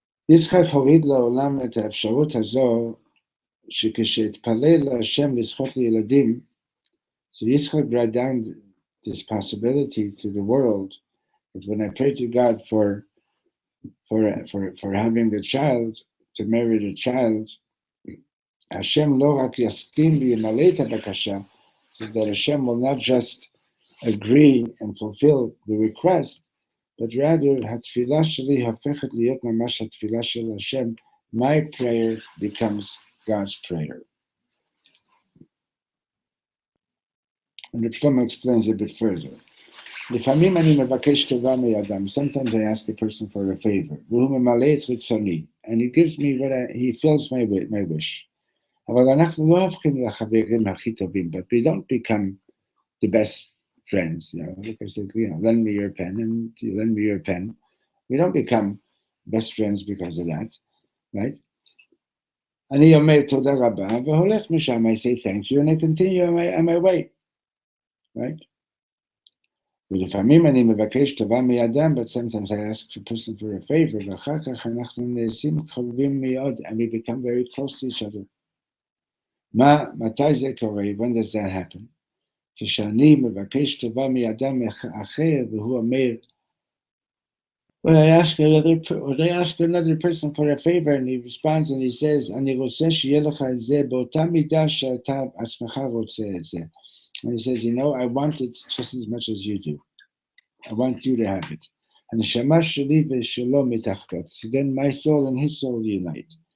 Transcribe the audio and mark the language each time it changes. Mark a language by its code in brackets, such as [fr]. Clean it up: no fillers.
[en] Yitzchak [he] הוריד לעולם את האפשרות הזו שכשהתפלל להשם לזכות לילדים, [en] so Yitzchak brought down this possibility to the world that when I pray to God for having a child, to marry a child, [he] Hashem lo rak yaskim v'yimale et habakasha, [en] so that Hashem will not just agree and fulfill the request, but rather, [he] התפילה שלי הופכת להיות ממש התפילה של השם. [en] My prayer becomes God's prayer. And Reb Shlomo explains a bit further. [he] לפעמים אני מבקש טובה מידם. [en] Sometimes I ask a person for a favor. [he] והוא ממלא את רצוני. [en] And he gives me he fills my wish. [he] אבל אנחנו לא הופכים לחברים הכי טובים, [en] but we don't become the best friends. Like I said, lend me your pen, and you lend me your pen. We don't become best friends because of that, right? [he] אני אומר תודה רבה, והולך משם, [en] I say thank you, and I continue on my way, right? [he] ולפעמים אני מבקש טובה מידם, [en] but sometimes I ask a person for a favor, [he] ואחר כך אנחנו נעשים קרובים מאוד, [en] and we become very close to each other. [he] מתי זה קורה? [en] When does that happen? [he] כשאני מבקש טובה מידם אחר, והוא אומר, [en] when I ask another person for a favor, and he responds and he says, [he] אני רוצה שיהיה לך את זה באותה מידה שאתה עצמך רוצה את זה. [en] And he says, I want it just as much as you do. I want you to have it. [he] הנשמה שלי ושלו מתחתות. [en] So then my soul and his soul unite.